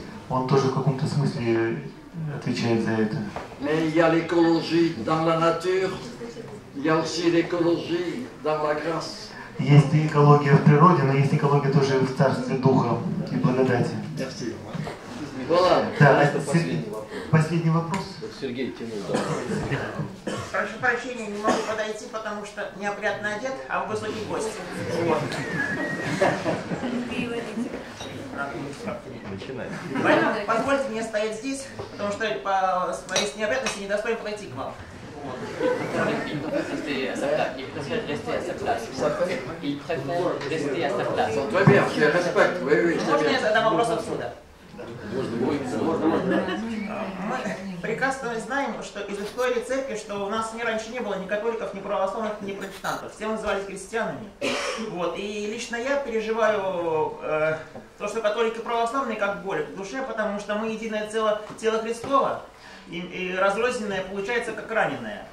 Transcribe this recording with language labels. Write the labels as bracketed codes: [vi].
[ru] Он тоже в каком-то смысле отвечает за это. [fr] Mais il y a l'écologie dans la nature, il y a aussi l'écologie dans la grâce. [ru] Есть экология в природе, но есть экология тоже в царстве духа и благодати. [fr] Merci. Voilà. [ru] Да, последний вопрос. Сергей тянул, да. Прошу прощения, не могу подойти, потому что неопрятно одет, а вы высокий гость. Поэтому позвольте мне стоять здесь, потому что по своей неопрятности недостоин подойти к вам. [fr] Il préfère rester à sa place. Il préfère rester à sa place. Très bien, je respecte. Oui, oui, c'est bien. [ru] Можно я задам вопрос отсюда? Мы прекрасно знаем, что из истории церкви, что у нас раньше не было ни католиков, ни православных, ни протестантов. Все назывались христианами. Вот. И лично я переживаю то, что католики и православные как боль в душе, потому что мы единое тело Христово, и разрозненное получается как раненое.